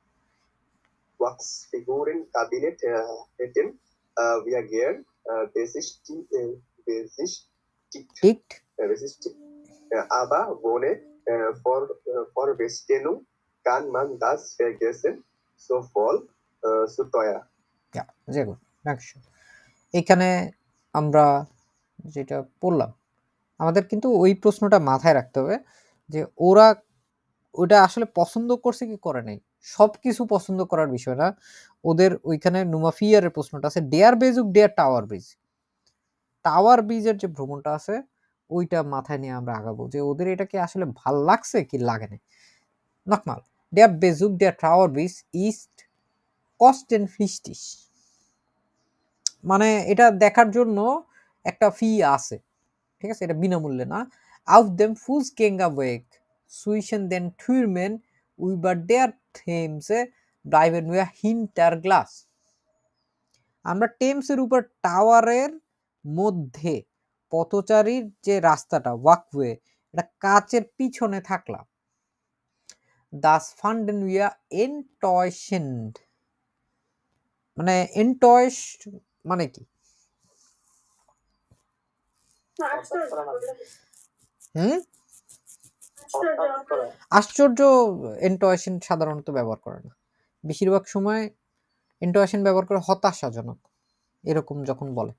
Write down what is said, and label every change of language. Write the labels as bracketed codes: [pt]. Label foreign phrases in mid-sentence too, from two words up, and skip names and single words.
[de] hätten wir gern besichtigt. Aber ohne Vorbestellung kann man das vergessen, so voll, so teuer. Ja, sehr gut, dankeschön। [bn] এখানে আমরা যেটা পড়লাম, আমাদের কিন্তু ওই প্রশ্নটা মাথায় রাখতে হবে যে ওরা ওটা আসলে পছন্দ করছে কি করে নাই, সবকিছু পছন্দ করার বিষয় না। ওদের ওইখানে নুমাফিয়ারের প্রশ্নটা আছে [de] Der Besuch der Tower Bridge, [bn] টাওয়ার ব্রিজের যে ভ্রমণটা আছে ওইটা মাথায় নিয়ে আমরা আগাবো যে ওদের এটা কি আসলে ভাল লাগছে কি লাগে না। [de] Nochmal der Besuch der Tower Bridge ist kostenpflichtig, [bn] মানে এটা দেখার জন্য একটা ফি আছে, ঠিক আছে, এটা বিনামূল্যে না। [de] auf dem Fußgängerweg zwischen den Türmen über der Themse bleiben wir hinter Glas, [bn] আমরা টেমসের উপর টাওয়ারের মধ্যে পথচারীর যে রাস্তাটা ওয়াকওয়ে, এটা কাচের পিছনে থাকলাম। [de] das fanden wir enttäuschend, [bn] মানে enttäuscht মানে কি? আশ্চর্য enttäuschend সাধারণত ব্যবহার করে না, বেশিরভাগ সময় enttäuschend ব্যবহার করে হতাশাজনক, এরকম যখন বলে।